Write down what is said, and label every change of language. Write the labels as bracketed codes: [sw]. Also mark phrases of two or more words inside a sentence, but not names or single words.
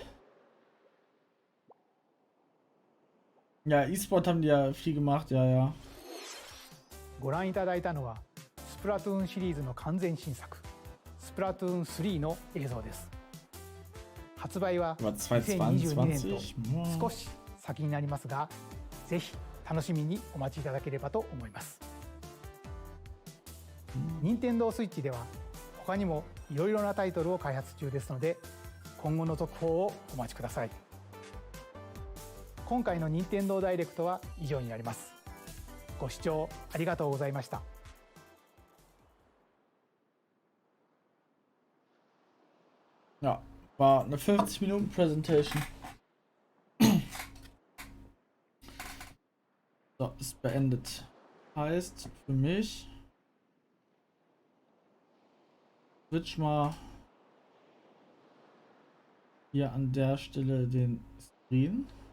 [de] Ja, E-Sport haben die ja viel gemacht, ja, ja. [ja] ご覧いただいたのはスプラトゥーンシリーズの完全新作スプラトゥーン3の映像です。発売は2022年と少し先になりますが、ぜひ楽しみにお待ちいただければと思います。任天堂スイッチでは他にもいろいろなタイトルを開発中ですので、今後の続報をお待ちください。今回の任天堂ダイレクトは以上になります。ご視聴ありがとうございました。 [de] Ja, war eine 50-Minuten-Präsentation. So, ist beendet. Heißt für mich, switch mal hier an der Stelle den Screen.